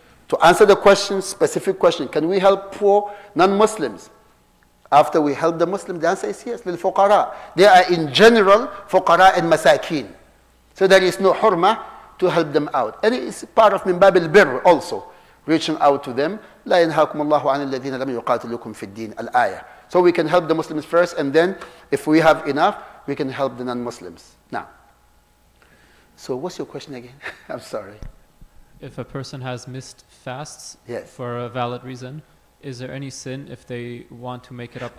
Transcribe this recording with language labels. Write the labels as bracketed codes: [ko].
[en] To answer the question, specific question, can we help poor non-Muslims? After we help the Muslims, the answer is yes. [ar] للفقراء. [en] They are in general fuqara and masakin. So there is no hurmah to help them out. And it is part of min bab al-birr also, reaching out to them. [ar] لا ينهاكم الله عن الذين لم يقاتلوكم في الدين الآية. [en] So we can help the Muslims first, and then if we have enough, we can help the non-Muslims. Now, so what's your question again? I'm sorry. If a person has missed fasts yes. for a valid reason, is there any sin if they want to make it up